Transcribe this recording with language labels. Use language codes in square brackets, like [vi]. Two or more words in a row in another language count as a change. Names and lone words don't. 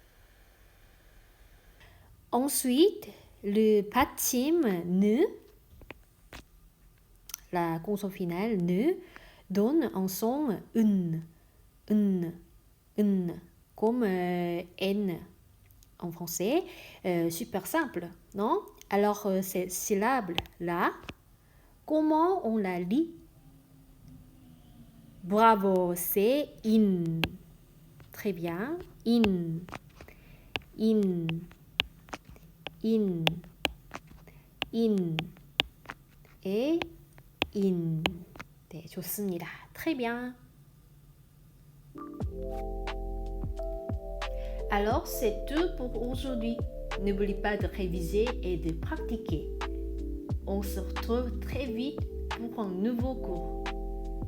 [fr] Ensuite, le 받침 ne, la consonne finale ne, donne un son comme n en français. Super simple, non? Alors, cette syllabe-là, comment on la lit? Bravo, c'est in. Très bien. In. In. In. In. Et in. [ko] 네, 좋습니다. [fr] Très bien. Alors, c'est tout pour aujourd'hui. N'oublie pas de réviser et de pratiquer. On se retrouve très vite pour un nouveau cours.